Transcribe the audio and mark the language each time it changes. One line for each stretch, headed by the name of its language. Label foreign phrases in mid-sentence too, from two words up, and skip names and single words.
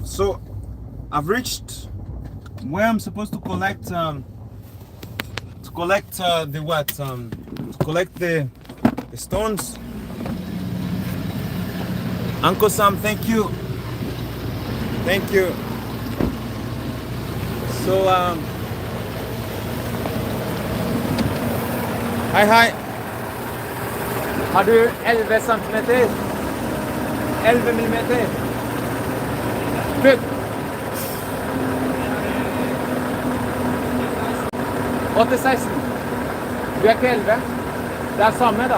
English: So I've reached where I'm supposed to collect the stones. Uncle Sam, thank you. So hi.
Norwegian: Har du 11 centimeter? 11 millimeter? Good. 80-16. Du er ikke 11. Det er samme, da.